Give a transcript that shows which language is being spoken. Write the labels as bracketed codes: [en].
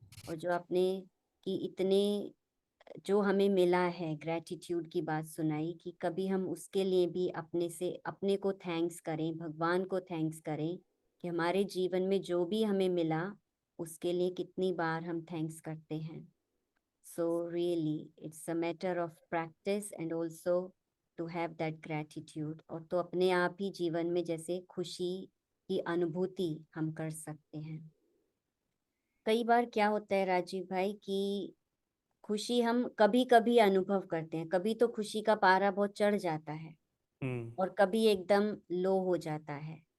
[hi] और जो अपने कि इतने जो हमें मिला है, ग्रेटिट्यूड की बात सुनाई कि कभी हम उसके लिए भी अपने से अपने को थैंक्स करें, भगवान को थैंक्स करें कि हमारे जीवन में जो भी हमें मिला उसके लिए कितनी बार हम थैंक्स करते हैं। [en] So really, it's a matter of practice and also to have that gratitude। [hi] और तो अपने आप ही जीवन में जैसे खुशी की अनुभूति हम कर सकते हैं। कई बार क्या होता है राजीव भाई कि खुशी हम कभी कभी अनुभव करते हैं, कभी तो खुशी का पारा बहुत चढ़ जाता है हम्म, और कभी एकदम लो हो जाता है।